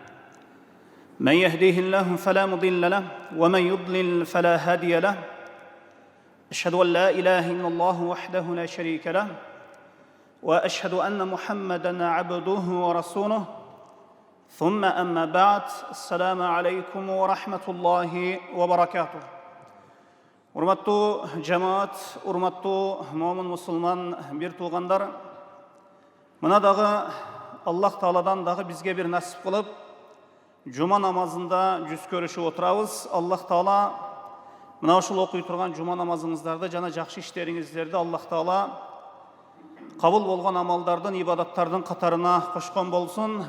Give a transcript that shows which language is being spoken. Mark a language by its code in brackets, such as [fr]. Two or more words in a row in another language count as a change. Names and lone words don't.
[ar] من يهديه الله فلا مضل له ومن يضلل فلا هادي له أشهد أن لا إله إلا الله وحده لا شريك له وأشهد أن محمدًا عبده ورسوله ثم أما بعد السلام عليكم ورحمة الله وبركاته. [ky] Урматтуу жамаат, урматтуу момун мусулман бир туугандар, мына дагы Аллах Тааладан дагы бизге бир насип кылып, жума намазында жүз көрүшүп отурабыз. Аллах Таала мына ушул окуй турган жума намазыңыздарды жана жакшы иштериңиздерди Аллах Таала кабыл болгон амалдардын, ибадаттардын катарына кошкон болсун.